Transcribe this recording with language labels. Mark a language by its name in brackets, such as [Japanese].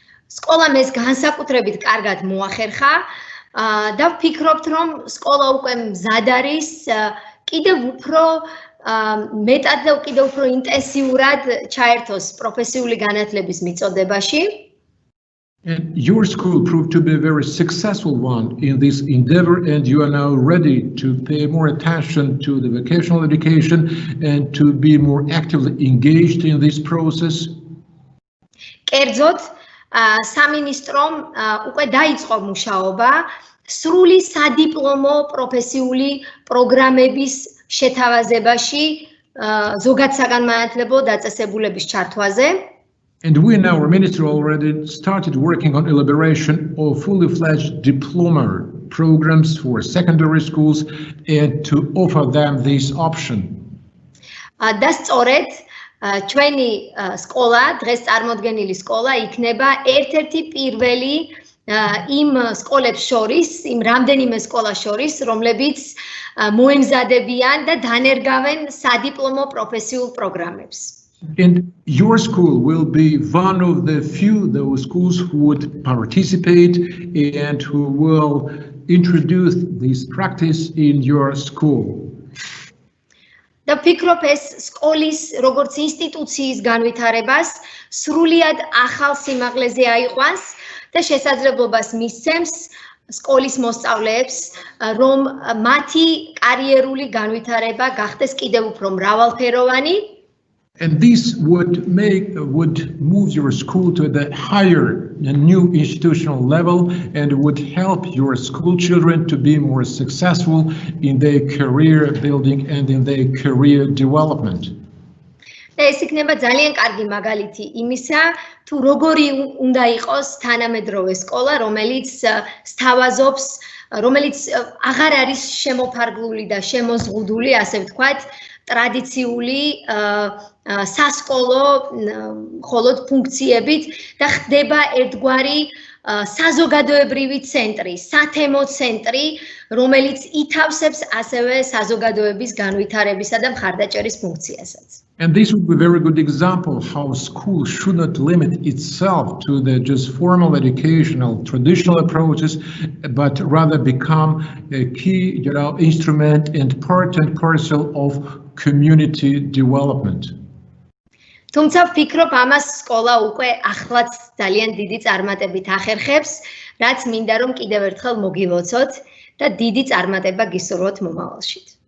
[Georgian] სკოლამ ეს განსაკუთრებით კარგად მოახერხა და ვფიქრობთ, რომ სკოლა უკვე მზად არის კიდევ უფრო მეტად და კიდევ უფრო ინტენსიურად ჩაერთოს პროფესიული განათლების მიწოდებაში. [English] And your school proved to be a very successful one in this endeavor, and you are now ready to pay more attention to the vocational education and to be more actively engaged in this process. [Georgian] კერძოდ, სამინისტრომ უკვე დაიწყო მუშაობა სრული სადიპლომო პროფესიული პროგრამების შეთავაზებაში ზოგადსაგანმანათლებლო დაწესებულების ჩართვაზე. [English] And we in our ministry already started working on elaboration of fully fledged diploma programs for secondary schools and to offer them this option. [Georgian] და სწორედ ჩვენი სკოლა, დღეს წარმოდგენილი სკოლა იქნება ერთ-ერთი პირველი იმ სკოლებს შორის, იმ რამდენიმე სკოლას შორის, რომლებიც მოემზადებიან და დანერგავენ სადიპლომო პროფესიულ პროგრამებს. [English] And your school will be one of the few those schools who would participate and who will introduce this practice in your school. [Georgian] და ვფიქრობ ეს სკოლის როგორც ინსტიტუციის განვითარებას სრულიად ახალ სიმაღლეზე აიყვანს და შესაძლებლობას მისცემს სკოლის მოსწავლეებს, რომ მათი კარიერული განვითარება გახდეს კიდევ უფრო mრავალფეროვანი. [English] And this would move your school to the higher a new institutional level, and would help your school children to be more successful in their career building and in their career development. [Georgian] ეს იქნება ძალიან კარგი მაგალითი იმისა, თუ როგორი უნდა იყოს თანამედროვე სკოლა, რომელიც სთავაზობს, რომელიც აღარ არის შემოფარგლული და შემოზღუდული, ასე ვთქვათ, ტრადიციული სასკოლო მხოლოდ ფუნქციებით და ხდება ერთგვარი საზოგადოებრივი ცენტრი, სათემო ცენტრი, რომელიც ითავსებს ასევე საზოგადოების განვითარებისა და მხარდაჭერის ფუნქციასაც. [English] And this would be a very good example how school should not limit itself to the just formal educational traditional approaches, but rather become a key, instrument and part and parcel of community development. [Georgian] თუმცა ვფიქრობ, ამას სკოლა უკვე ახლაც ძალიან დიდი წარმატებით ახერხებს, რაც მინდა რომ კიდევ ერთხელ მოგილოცოთ და დიდი წარმატება გისურვოთ მომავალში.